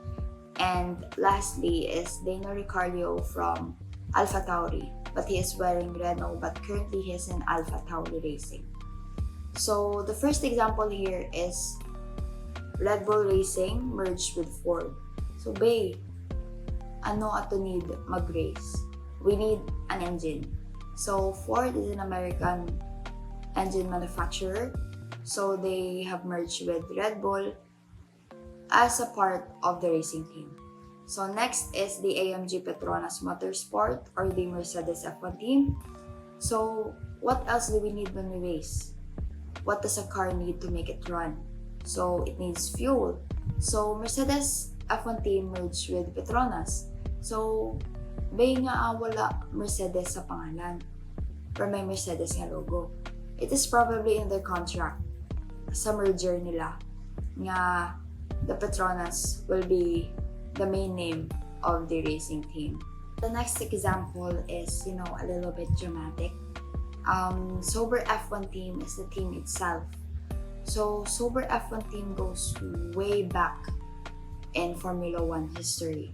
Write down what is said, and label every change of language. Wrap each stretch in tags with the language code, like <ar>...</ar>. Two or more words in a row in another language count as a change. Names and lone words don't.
<en>And lastly is Daniel Ricciardo from Alpha Tauri, but he is wearing Renault, but currently he is in Alpha Tauri Racing. So the first example here is Red Bull Racing merged with Ford. So Bay,</en> <ceb>ano ato need mag-race?</ceb> <en>We need an engine. So Ford is an American engine manufacturer. So they have merged with Red Bull as a part of the racing team. So next is the AMG Petronas Motorsport or the Mercedes F1 team. So what else do we need when we race? What does a car need to make it run? So it needs fuel. So Mercedes F1 team merged with Petronas.</en> <ceb>So bay nga wala Mercedes sa pangalan, pero may Mercedes nga logo.</ceb> <en>It is probably in their contract</en> <ceb>sa merger nila nga</ceb> <en>the Petronas will be the main name of the racing team. The next example is, a little bit dramatic. Sober F1 team is the team itself. So Sober F1 team goes way back in Formula 1 history.</en>